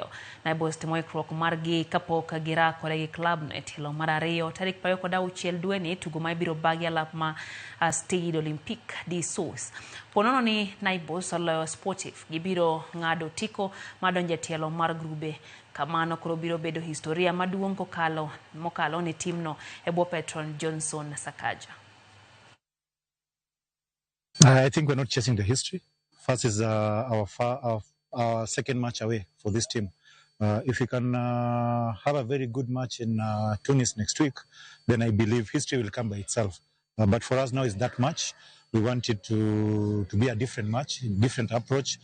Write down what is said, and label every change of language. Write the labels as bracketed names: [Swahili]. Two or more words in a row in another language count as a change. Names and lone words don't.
[Luo (Kenya and Tanzania)] Naibos timo ikruok margi kapok girakore gi klab no e tielo mar ariyo tarik 26 dwe ni tugo ma ibiro bagi e lap ma Stade Olympique di Sos. Ponono ni Naibos oloyo Sportif gibiro ng'ado tiko madonje tielo mar grube. Kamano koro biro bedo historia maduong' mokalo ni timno e bwo Petron Johnson Sakaja. [English] I think we're not chasing the history. First is our second match away for this team. If we can have a very good match in Tunis next week, then I believe history will come by itself. But for us now is that match. We want it to be a different match, a different approach.